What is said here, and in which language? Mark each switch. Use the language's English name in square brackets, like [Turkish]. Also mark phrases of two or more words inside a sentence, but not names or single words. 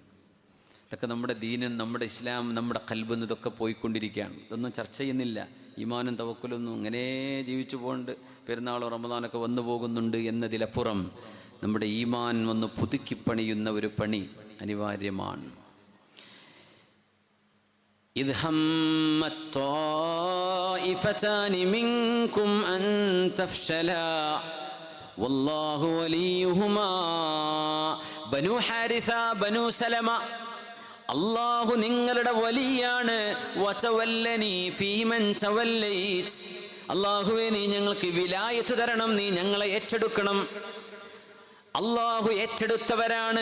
[Malayalam] ഇതൊക്കെ നമ്മുടെ ദീനും നമ്മുടെ ഇസ്ലാം നമ്മുടെ ഖൽബിൽ ഇതൊക്കെ പോയിക്കൊണ്ടിരിക്കുകയാണ്. ഇതൊന്നും ചർച്ച ചെയ്യുന്നില്ല. ഈമാനും തവക്കുലൊന്നും ഇങ്ങനെ ജീവിച്ചു പോകുന്നുണ്ട്. പെരുന്നാളും റമദാനൊക്കെ വന്നു പോകുന്നുണ്ട് എന്നതിലപ്പുറം നമ്മുടെ ഈമാൻ ഒന്ന് പുതുക്കിപ്പണിയുന്ന ഒരു പണി അനിവാര്യമാണ്. [Arabic] إذ همت طائفتان منكم أن تفشلا والله وليهما ബനു ഹാരിസ ബനു സലമ, [Malayalam] അല്ലാഹു നിങ്ങളുടെ വലിയാണ്. [Arabic] وتولني فيمن توليت, [Malayalam] അല്ലാഹുവേ നീ ഞങ്ങൾക്ക് വിലായത്ത് തരണം, നീ ഞങ്ങളെ ഏറ്റെടുക്കണം. അള്ളാഹു ഏറ്റെടുത്തവരാണ്.